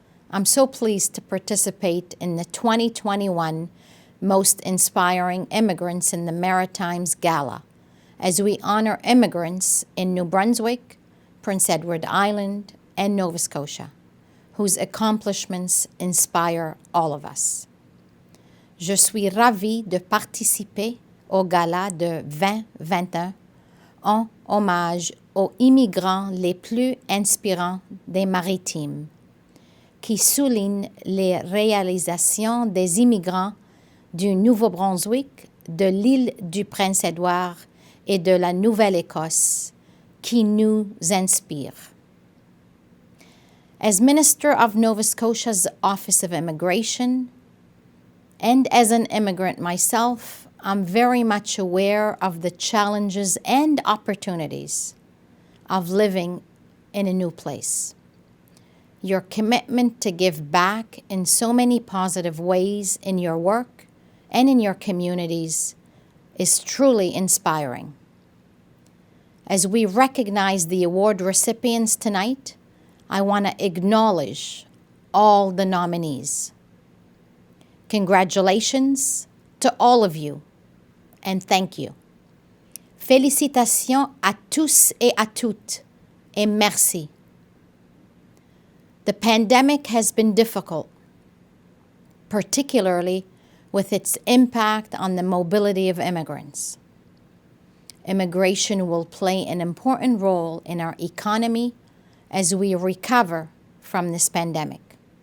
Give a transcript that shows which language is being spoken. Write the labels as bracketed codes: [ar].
[en] I'm so pleased to participate in the 2021 Most Inspiring Immigrants in the Maritimes Gala, as we honor immigrants in New Brunswick, Prince Edward Island, and Nova Scotia, whose accomplishments inspire all of us. [fr] Je suis ravie de participer au gala de 2021 en hommage aux immigrants les plus inspirants des Maritimes, qui souligne les réalisations des immigrants du Nouveau-Brunswick, de l'île du Prince-Édouard et de la Nouvelle-Écosse, qui nous inspirent. [en] As Minister of Nova Scotia's Office of Immigration, and as an immigrant myself, I'm very much aware of the challenges and opportunities of living in a new place. Your commitment to give back in so many positive ways in your work and in your communities is truly inspiring. As we recognize the award recipients tonight, I want to acknowledge all the nominees. Congratulations to all of you, and thank you. [fr] Félicitations à tous et à toutes, et merci. [en] The pandemic has been difficult, particularly with its impact on the mobility of immigrants. Immigration will play an important role in our economy as we recover from this pandemic.